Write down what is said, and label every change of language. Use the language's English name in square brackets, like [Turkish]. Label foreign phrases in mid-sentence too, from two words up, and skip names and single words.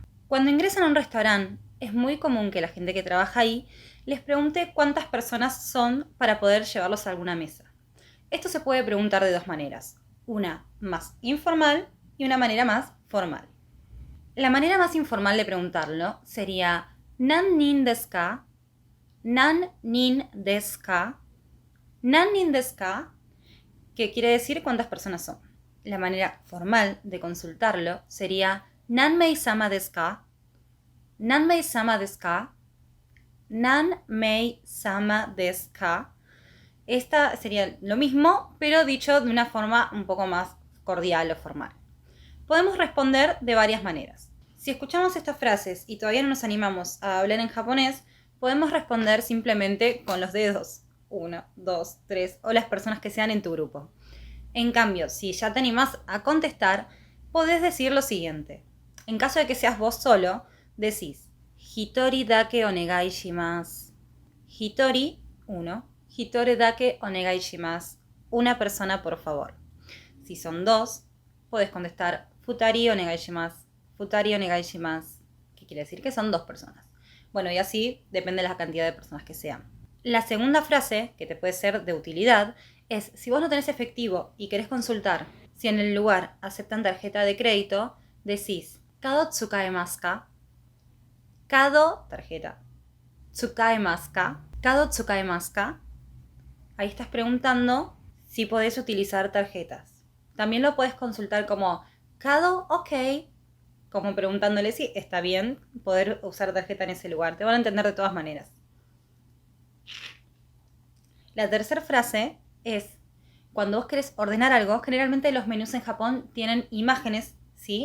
[Spanish] Cuando ingresan a un restaurante, es muy común que la gente que trabaja ahí les pregunte cuántas personas son para poder llevarlos a alguna mesa. Esto se puede preguntar de dos maneras, una más informal y una manera más formal. La manera más informal de preguntarlo sería [Japanese] ¿何人ですか? 何人ですか？何人ですか? [Spanish] Que quiere decir cuántas personas son. La manera formal de consultarlo sería [Japanese] ¿何名様ですか? 何名様ですか？何名様ですか? [Spanish] Esta sería lo mismo, pero dicho de una forma un poco más cordial o formal. Podemos responder de varias maneras. Si escuchamos estas frases y todavía no nos animamos a hablar en japonés, podemos responder simplemente con los dedos. 1, 2, 3 o las personas que sean en tu grupo. En cambio, si ya te animás a contestar, podés decir lo siguiente. En caso de que seas vos solo, decís [Japanese] 一人だけお願いします. Hitori, 1. 一人だけお願いします. [Spanish] Una persona, por favor. Si son dos, podés contestar [Japanese] 二人お願いします. 二人お願いします. [Spanish] ¿Qué quiere decir? Que son dos personas. Bueno, y así depende de la cantidad de personas que sean. La segunda frase, que te puede ser de utilidad, es si vos no tenés efectivo y querés consultar si en el lugar aceptan tarjeta de crédito, decís [Japanese] カード使えますか? Kado, tarjeta. 使えますか? カード使えますか? [Spanish] Ahí estás preguntando si podés utilizar tarjetas. También lo puedes consultar como Kado, ok, como preguntándole si está bien poder usar tarjeta en ese lugar. Te van a entender de todas maneras. La tercera frase es cuando vos querés ordenar algo, generalmente los menús en Japón tienen imágenes, ¿sí?